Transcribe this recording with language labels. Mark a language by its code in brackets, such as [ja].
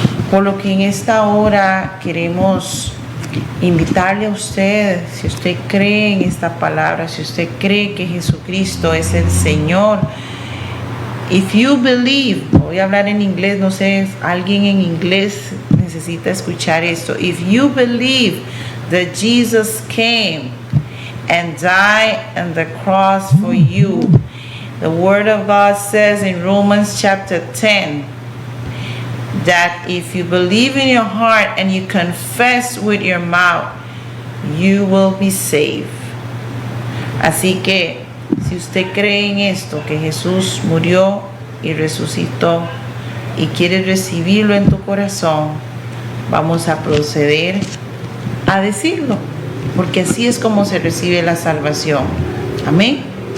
[es] Por lo que en esta hora queremos invitarle a usted, si usted cree en esta palabra, si usted cree que Jesucristo es el Señor, if you believe, voy a hablar en inglés, no sé, alguien en inglés necesita escuchar esto. [en] If you believe that Jesus came and died on the cross for you, the Word of God says in Romans chapter 10, that if you believe in your heart and you confess with your mouth, you will be saved. [es] Así que si usted cree en esto, que Jesús murió y resucitó y quiere recibirlo en tu corazón, vamos a proceder a decirlo, porque así es como se recibe la salvación. Amén.